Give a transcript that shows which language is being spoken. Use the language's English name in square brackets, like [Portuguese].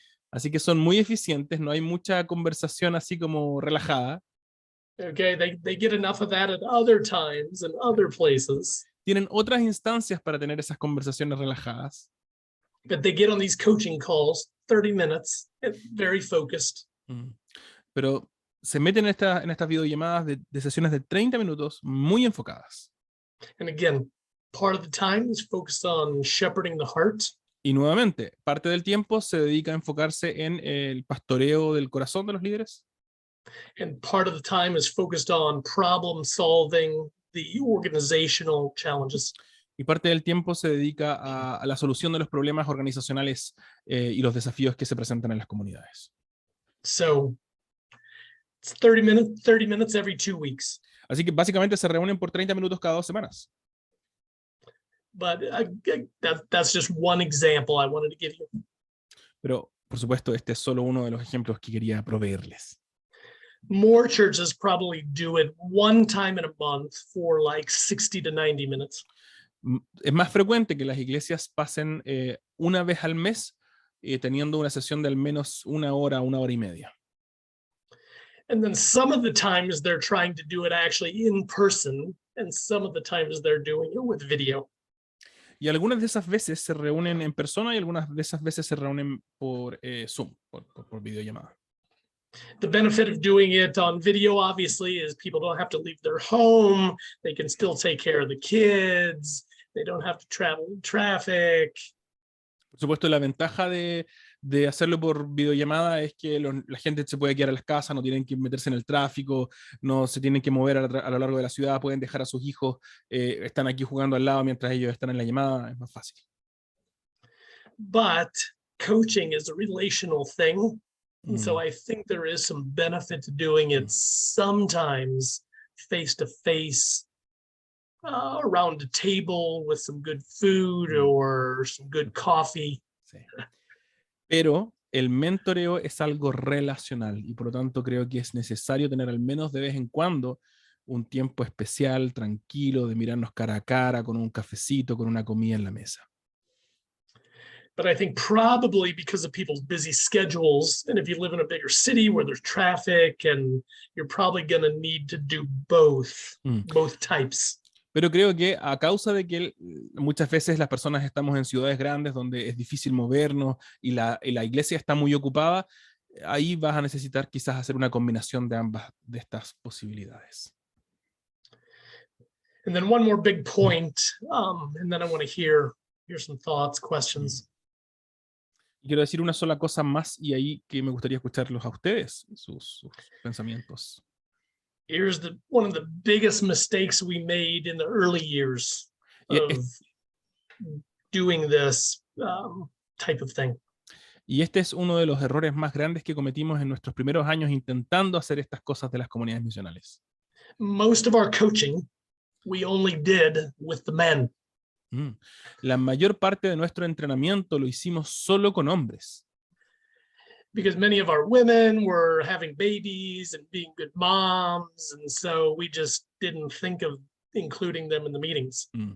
[Spanish] Así que son muy eficientes, no hay mucha conversación así como relajada. [English] Okay, they get enough of that at other times and other places. [Spanish] Tienen otras instancias para tener esas conversaciones relajadas. [English] But they get on these coaching calls, 30 minutes, very focused. [Spanish] Pero se meten en estas videollamadas de sesiones de 30 minutos muy enfocadas. [English] And again, part of the time is focused on shepherding the heart. [Spanish] Y nuevamente, parte del tiempo se dedica a enfocarse en el pastoreo del corazón de los líderes. [English] And part of the time is focused on problem solving, the organizational challenges. [Spanish] Y parte del tiempo se dedica a la solución de los problemas organizacionales y los desafíos que se presentan en las comunidades. [English] So it's 30 minutes every 2 weeks. [Spanish] Así que básicamente se reúnen por 30 minutos cada 2 semanas. [English] But that's just one example I wanted to give you. [Spanish] Pero, por supuesto, este es solo uno de los ejemplos que quería proveerles. [English] More churches probably do it one time in a month for like 60 to 90 minutes. [Spanish] Es más frecuente que las iglesias pasen una vez al mes teniendo una sesión de al menos 1 hora, 1 hora y media. [English] And then some of the times they're trying to do it actually in person, and some of the times they're doing it with video. [Spanish] Y algunas de esas veces se reúnen en persona y algunas de esas veces se reúnen por Zoom, por videollamada. [English] The benefit of doing it on video, obviously, is people don't have to leave their home. They can still take care of the kids. They don't have to travel in traffic. [Spanish] Por supuesto, la ventaja de hacerlo por videollamada es que la gente se puede quedar a las casas, no tienen que meterse en el tráfico, no se tienen que mover a lo largo de la ciudad, pueden dejar a sus hijos, están aquí jugando al lado mientras ellos están en la llamada, es más fácil. [English] But coaching is a relational thing. And so Mm. I think there is some benefit to doing it sometimes face to face, around a table with some good food or some good coffee. [Spanish] Sí. Pero el mentoreo es algo relacional y por lo tanto creo que es necesario tener al menos de vez en cuando un tiempo especial, tranquilo, de mirarnos cara a cara, con un cafecito, con una comida en la mesa. [English] But I think probably because of people's busy schedules, and if you live in a bigger city where there's traffic, and you're probably going to need to do both types. [Spanish] Pero creo que a causa de que muchas veces las personas estamos en ciudades grandes donde es difícil movernos y la iglesia está muy ocupada, ahí vas a necesitar quizás hacer una combinación de ambas de estas posibilidades. [English] And then one more big point, and then I want to hear some thoughts, questions. [Spanish] Y quiero decir una sola cosa más y ahí que me gustaría escucharlos a ustedes, sus pensamientos. [English] Here's one of the biggest mistakes we made in the early years of doing this type of thing. [Spanish] Y este es uno de los errores más grandes que cometimos en nuestros primeros años intentando hacer estas cosas de las comunidades misionales. [English] Most of our coaching we only did with the men. [Spanish] La mayor parte de nuestro entrenamiento lo hicimos solo con hombres. [English] Because many of our women were having babies and being good moms, and so we just didn't think of including them in the meetings.